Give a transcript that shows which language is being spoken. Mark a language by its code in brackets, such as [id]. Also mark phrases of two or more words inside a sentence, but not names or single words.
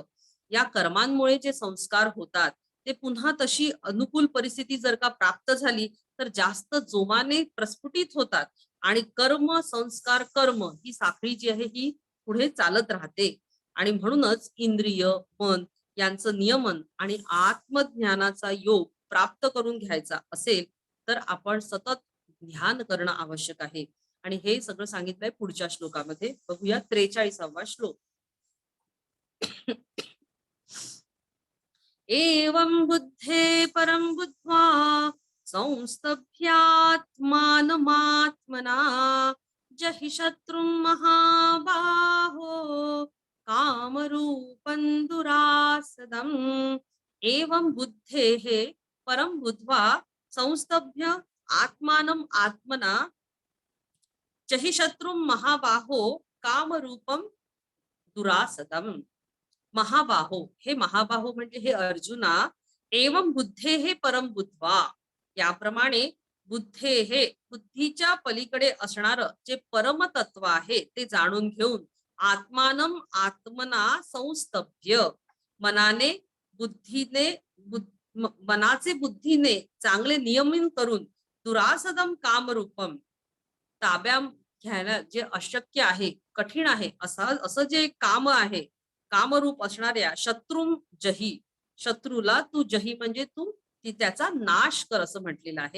[mr] या कर्मांमुळे जे संस्कार होतात ते पुन्हा तशी अनुकूल परिस्थिती जर का प्राप्त झाली तर जास्त जोमाने प्रस्फुटित होतात आणि कर्म, संस्कार, कर्म ही साखळी जी आहे ही पुढे चालत राहते. आणि म्हणूनच इंद्रिय, मन यांचं नियमन आणि आत्मज्ञानाचा योग प्राप्त करून घ्यायचा असेल तर आपण सतत ध्यान करणं आवश्यक आहे. आणि हे सगळं सांगितलंय पुढच्या श्लोकामध्ये. बघूया 43वा श्लोक. [sa] एवं बुद्धे परं बुद्ध्वा संस्तभ्यात्मानमात्मना जहि शत्रुं महाबाहो कामरूपं दुरासदम्. एवं बुद्धेः परं बुद्ध्वा संस्तभ्य आत्मानं आत्मना जहि शत्रुं महाबाहो कामरूपं दुरासदम्. [mr] महाबाहो, हे महाबाहो म्हणजे हे अर्जुना, [sa] एवं बुद्धे हे परम बुद्ध्वा, [mr] याप्रमाणे हे बुद्धीच्या पलीकडे असणार जे परमतत्व आहे ते जाणून घेऊन [sa] आत्मानम आत्मना संस्तभ्य, [mr] मनाचे बुद्धीने चांगले नियमन करून [sa] दुरासदम कामरूपम, [mr] ताब्या घ्यायला जे अशक्य आहे, कठीण आहे असं जे काम आहे, कामरूप असणाऱ्या [sa] शत्रुम जही, [mr] शत्रूला तू जही म्हणजे तू त्याचा नाश कर असं म्हटलेलं आहे.